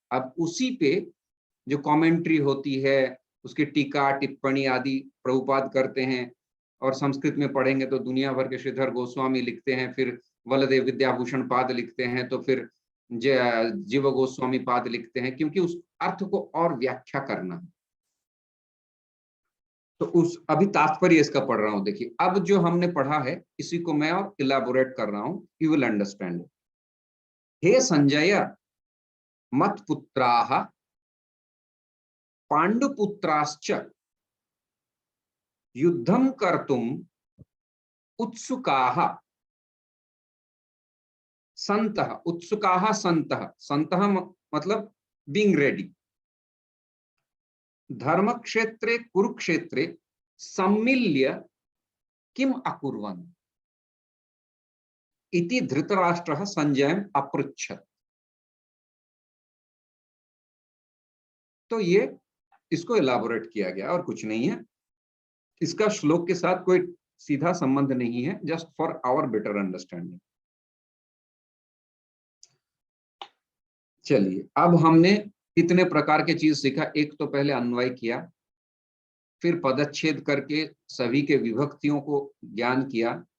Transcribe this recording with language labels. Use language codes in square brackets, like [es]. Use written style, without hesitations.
[hi] अब उसी पे जो कमेंट्री होती है, उसकी टीका टिप्पणी आदि प्रभुपाद करते हैं, और संस्कृत में पढ़ेंगे तो दुनिया भर के श्रीधर गोस्वामी लिखते हैं, फिर वलदेव विद्याभूषण पाद लिखते हैं, तो फिर जीव गोस्वामी पाद लिखते हैं, क्योंकि उस अर्थ को और व्याख्या करना है। तो उस अभी तात्पर्य इसका पढ़ रहा हूं, देखिए अब जो हमने पढ़ा है इसी को मैं और इलाबोरेट कर रहा हूं, [en] You will understand. [sa] हे संजय, मत्पुत्राः पांडुपुत्राश्च युद्धं कर्तुम उत्सुकाः सन्तः। उत्सुकाः सन्तः, [hi] सन्तः मतलब [en] Being ready. [sa] धर्मक्षेत्रे कुरुक्षेत्रे सम्मिल्य किम अकुर्वन् इति धृतराष्ट्रः संजयम् अपृच्छत्। [hi] तो ये इसको इलाबोरेट किया गया और कुछ नहीं है, इसका श्लोक के साथ कोई सीधा संबंध नहीं है, [en] Just for our better understanding. [hi] चलिए, अब हमने कितने प्रकार के चीज सीखा। एक तो पहले अन्वय किया, फिर पदच्छेद करके सभी के विभक्तियों को ज्ञान किया।